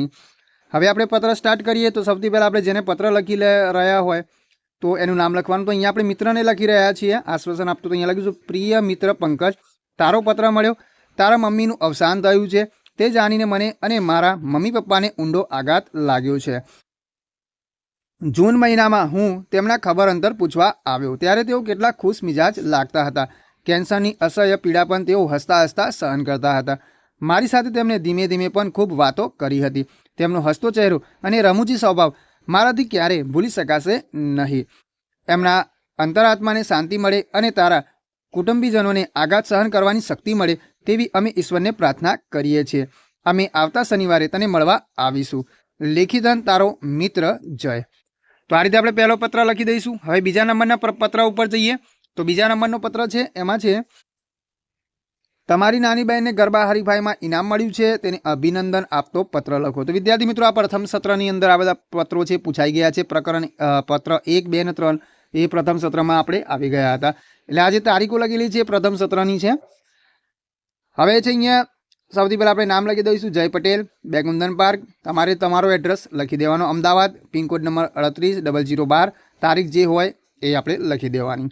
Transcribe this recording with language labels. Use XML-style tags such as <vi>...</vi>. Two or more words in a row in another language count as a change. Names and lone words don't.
<gu>હવે આપણે પત્ર સ્ટાર્ટ કરીએ તો સૌથી પહેલા આપણે જેને પત્ર લખી રહ્યા હોય તો એનું નામ લખવાનું। તો અહીંયા આપણે મિત્રને લખી રહ્યા છીએ આશ્વાસન આપતું, તો અહીંયા લખીશું પ્રિય મિત્ર પંકજ, તારો પત્ર મળ્યો, તારા મમ્મીનું અવસાન થયું છે તે જાણીને મને અને મારા મમ્મી પપ્પાને ઊંડો આઘાત લાગ્યો છે। જૂન મહીના મેં હૂં તેમના ખબર અંતર પૂછવા આવ્યો ત્યારે તેઓ કેટલા ખુશ મિજાજ લાગતા હતા। કેન્સરની અસહ્ય પીડા પણ તેઓ હસતા હસતા સહન કરતા હતા। મારી સાથે તેમણે ધીમે ધીમે પણ ખૂબ વાતો કરી હતી। તેમનો હસતો ચહેરો અને રમૂજી સ્વભાવ મારાથી ક્યારે ભૂલી શકાશે નહીં। એમના અંતરાત્માને શાંતિ મળે અને તારા કુટુંબીજનોને આઘાત સહન કરવાની શક્તિ મળે તેવી અમે ઈશ્વરને પ્રાર્થના કરીએ છીએ। અમે આવતા શનિવારે તને મળવા આવીશું। લેખિતન તારો મિત્ર જય। તો આ રીતે આપણે પહેલો પત્ર લખી દઈશું। હવે બીજા નંબરના પત્ર ઉપર જઈએ તો બીજા નંબરનો પત્ર છે એમાં છે તમારી નાની બહેનને ગરબા હરીફાઈમાં ઇનામ મળ્યું છે તેને અભિનંદન આપતો પત્ર લખો। તો વિદ્યાર્થી મિત્રો આ પ્રથમ સત્રની અંદર આ બધા પત્રો છે પૂછાઈ ગયા છે। પ્રકરણ પત્ર 1, 2 અને 3 એ પ્રથમ સત્રમાં આપણે આવી ગયા હતા। એટલે આ જે તારીખો લખેલી છે પ્રથમ સત્રની છે। હવે છે અહીંયા સૌથી પહેલાં આપણે નામ લખી દઈશું જય પટેલ, બે કુંદન પાર્ક, તમારે તમારો એડ્રેસ લખી દેવાનો, અમદાવાદ, પિનકોડ નંબર 380012, તારીખ જે હોય એ આપણે લખી દેવાની।</gu>